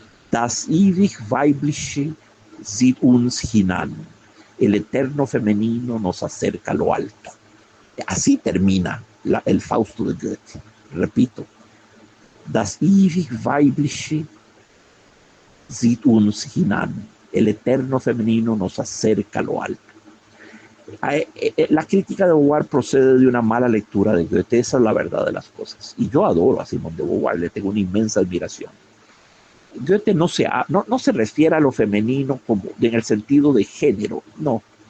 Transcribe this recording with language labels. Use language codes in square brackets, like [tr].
[de] Das ewig Weibliche zieht uns hinan. [es] El Eterno Femenino nos acerca a lo alto. Así termina el Fausto de Goethe. Repito: [de] Das ewig Weibliche zieht uns hinan. [es] El Eterno Femenino nos acerca a lo alto. La crítica de Beauvoir procede de una mala lectura de Goethe, esa es la verdad de las cosas. Y yo adoro a Simone de Beauvoir, le tengo una inmensa admiración. Goethe no se refiere a lo femenino como en el sentido de género, no.